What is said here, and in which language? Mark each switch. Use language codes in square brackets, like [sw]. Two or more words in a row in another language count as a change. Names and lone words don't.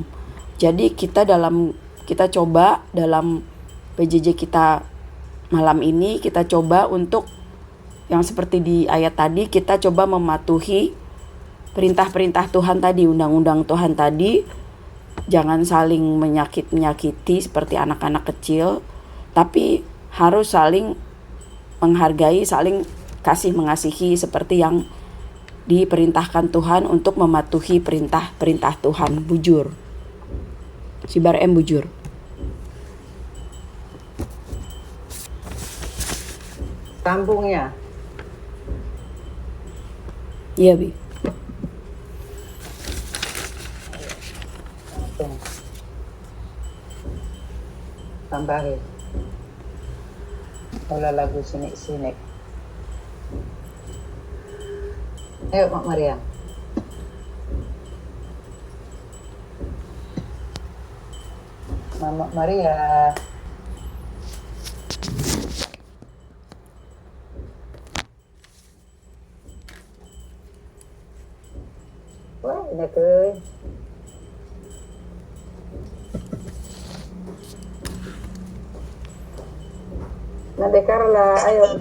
[id] Jadi kita coba dalam PJJ kita malam ini, kita coba untuk yang seperti di ayat tadi, kita coba mematuhi perintah-perintah Tuhan tadi, undang-undang Tuhan tadi. Jangan saling menyakiti seperti anak-anak kecil, tapi harus saling menghargai, saling kasih mengasihi seperti yang diperintahkan Tuhan untuk mematuhi perintah-perintah Tuhan. [btx] Bujur. Si Barem bujur. [id] Sambung ya. Iya, Bi. Langsung. Tambahin. Wala lagu sinik-sinik. Ayo Mak Maria. Mama Maria. Wah, ini ke. Nanti Carla, ayo.